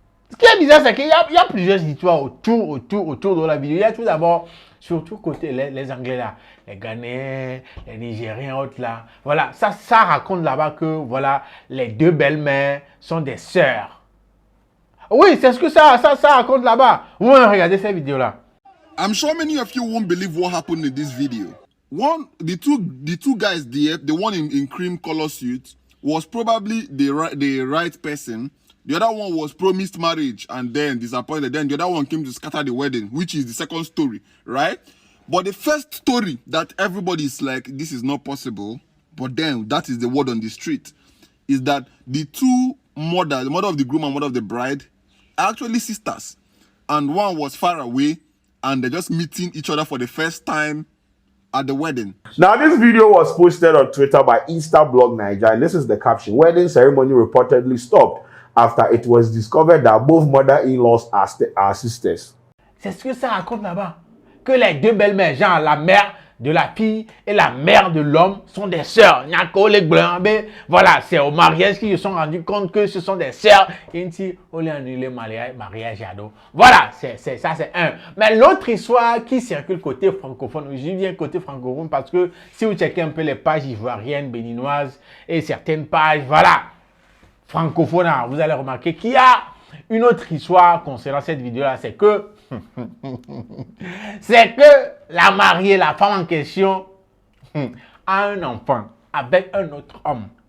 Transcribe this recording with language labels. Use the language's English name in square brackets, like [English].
[French] Ce qui est bizarre, c'est qu'il y a plusieurs histoires autour de la vidéo. Il y a tout d'abord, surtout côté les Anglais là, les Ghanéens, les Nigériens, autres là. Voilà, ça raconte là-bas que voilà, les deux belles-mères sont des sœurs. Oui, c'est ce que ça raconte là-bas. Vous regardez cette vidéo là. [English] I'm sure many of you won't believe what happened in this video. The two guys there, the one in cream color suit, was probably the right person. The other one was promised marriage and then disappointed. Then the other one came to scatter the wedding, which is the second story, right? But the first story that everybody is like, this is not possible, but then that is the word on the street, is that the two mothers, the mother of the groom and mother of the bride, are actually sisters. And one was far away, and they're just meeting each other for the first time at the wedding. Now, this video was posted on Twitter by Instablog Nigeria, and this is the caption. Wedding ceremony reportedly stopped after it was discovered that both mother-in-laws are sisters. [French] C'est ce que ça raconte là-bas. Que les deux belles-mères, genre la mère de la fille et la mère de l'homme sont des sœurs. Voilà, c'est au mariage qu'ils se sont rendus compte que ce sont des sœurs. Et ainsi, on les annulé mariage ado. Voilà, ça c'est un. Mais l'autre histoire qui circule côté francophone, je viens côté francophone parce que si vous checkez un peu les pages ivoiriennes, béninoises et certaines pages, voilà, francophones, vous allez remarquer qu'il y a une autre histoire concernant cette vidéo-là, c'est que la mariée, la femme en question, a un enfant avec un autre homme.